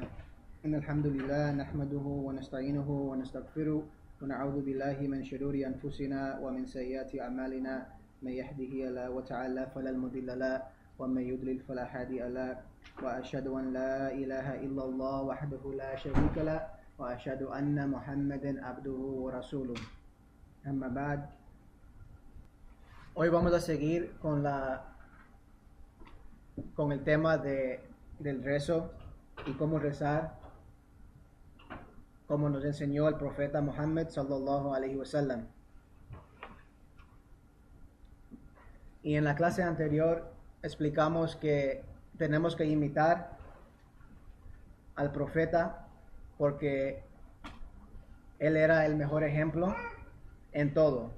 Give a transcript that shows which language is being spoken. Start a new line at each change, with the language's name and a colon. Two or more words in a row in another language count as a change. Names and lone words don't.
Arabic: إن الحمد لله نحمده ونستعينه ونستغفره ونعوذ بالله من شرور أنفسنا ومن سيئات أعمالنا. من يهده الله تعالى فلا مضل له ومن يضلل فلا هادي له وأشهد أن لا إله إلا الله وحده لا شريك له وأشهد أن محمدا عبده ورسوله. أما بعد.
Spanish: Hoy vamos a seguir con el tema del rezo y cómo rezar, como nos enseñó el profeta Muhammad
Arabic: صلى الله عليه وسلم.
Spanish: Y en la clase anterior explicamos que tenemos que imitar al profeta porque él era el mejor ejemplo en todo.